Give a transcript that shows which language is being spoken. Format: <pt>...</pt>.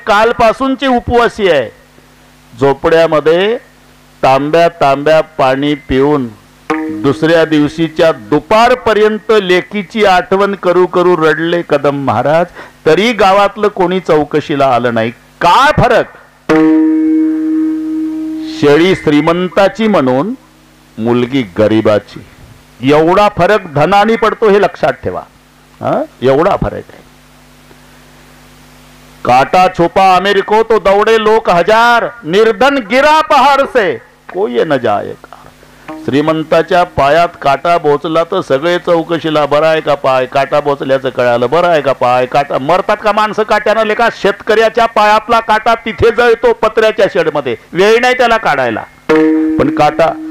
<mr>कालपासूनचे उपवासी आहे. झोपड्यामध्ये तांब्या तांब्या पाणी पिऊन दुसऱ्या दिवशीच्या दुपारपर्यंत लेकीची आठवण करू करू रडले कदम महाराज. तरी गावातलं कोणी चौकशीला आलं नाही. काय फरक? शेळी श्रीमंताची म्हणून मुलगी गरीबाची. एवढा फरक धनाने पडतो हे लक्षात ठेवा. एवढा फरक आहे.</mr> <hi>काटा छुपा अमेरिको तो दौड़े लोक हजार, निर्धन गिरा पहाड़ से कोई न जाएगा.</hi> <mr>श्रीमंताच्या पायात काटा बोचला तर सगळे चौकशीला. बरं आहे का पाय? काटा बोचल्याचं कळालं. बरं आहे का पाय? काटा. मरतात का माणसं काट्यानं लेखा? शेतकऱ्याच्या पायातला काटा तिथे जळतो पत्र्याच्या शेडमध्ये. वेळ नाही त्याला काढायला. पण काटा.</mr>